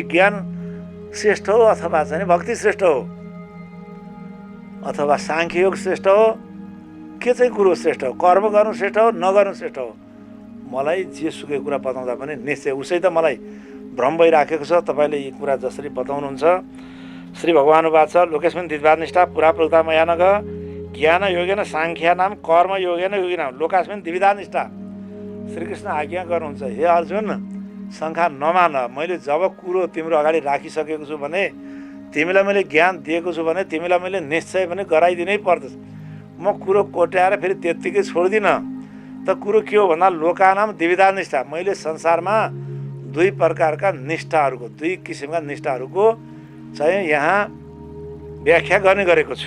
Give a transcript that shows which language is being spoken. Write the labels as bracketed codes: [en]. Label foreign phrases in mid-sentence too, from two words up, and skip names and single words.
[ne] ज्ञान श्रेष्ठ हो अथवा चाहिँ भक्ति श्रेष्ठ हो अथवा साङ्ख्य योग श्रेष्ठ हो? के चाहिँ कुरो श्रेष्ठ हो? कर्म गर्नु श्रेष्ठ हो, नगर्नु श्रेष्ठ हो? मलाई जे सुकै कुरा बताउँदा पनि निश्चय उसै त मलाई भ्रम भइराखेको छ। तपाईँले यी कुरा जसरी बताउनुहुन्छ, [sa] श्री भगवान् उवाच लोकेस्मिन् द्विविधा निष्ठा पुरा प्रोक्ता मया नघ ज्ञान योगेन साङ्ख्यानाम कर्म योगेन योगिनाम लोकास्मिन् द्विविधा निष्ठा। [ne] श्रीकृष्ण आज्ञा गर्नुहुन्छ, हे अर्जुन शङ्का नमान। मैले जब कुरो तिम्रो अगाडि राखिसकेको छु भने, तिमीलाई मैले ज्ञान दिएको छु भने तिमीलाई मैले निश्चय पनि गराइदिनै पर्दछ। म कुरो कोट्याएर फेरि त्यत्तिकै छोड्दिनँ। त कुरो के हो भन्दा [sa] लोकानाम द्विविधा निष्ठा, [ne] मैले संसारमा दुई प्रकारका निष्ठाहरूको, दुई किसिमका निष्ठाहरूको चाहिँ यहाँ व्याख्या गर्ने गरेको छु।